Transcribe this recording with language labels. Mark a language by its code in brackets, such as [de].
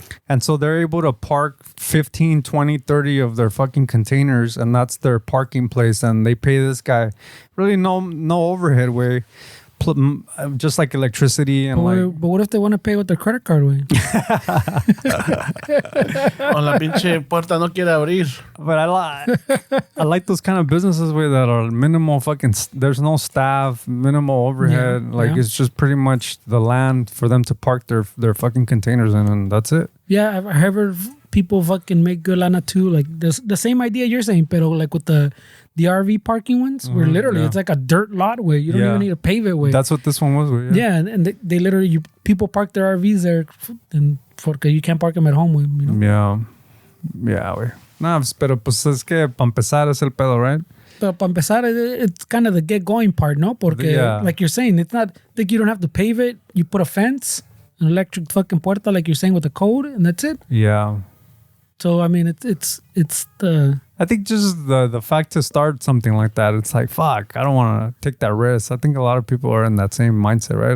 [en] And so they're able to park 15, 20, 30 of their fucking containers, and that's their parking place. And they pay this guy really no overhead way. Just like electricity and but what if they want to pay with their credit card way? [es] O la pinche puerta no quiere abrir. [en] But I like those kind of businesses where that are minimal fucking. There's no staff, minimal overhead. It's just pretty much the land for them to park their fucking containers in, and that's it. Yeah, I've heard people fucking make good lana too. Like the same idea you're saying, pero like with the RV parking ones, where literally it's like a dirt lot way. You don't even need to pave it way. That's what this one was with. Yeah, and they literally people park their RVs there, and porque you can't park them at home with, you know. Yeah, güey. [es] No, pero pues es que para empezar es el pedo, right? [en] But [es] para empezar, [en] it's kind of the get going part, no? [es] Porque [en] like you're saying, it's not like you don't have to pave it. You put a fence, an electric fucking puerta, like you're saying with the code, and that's it. Yeah. So I mean, it's the. I think just the fact to start something like that, it's like, fuck, I don't want to take that risk. I think a lot of people are in that same mindset, right?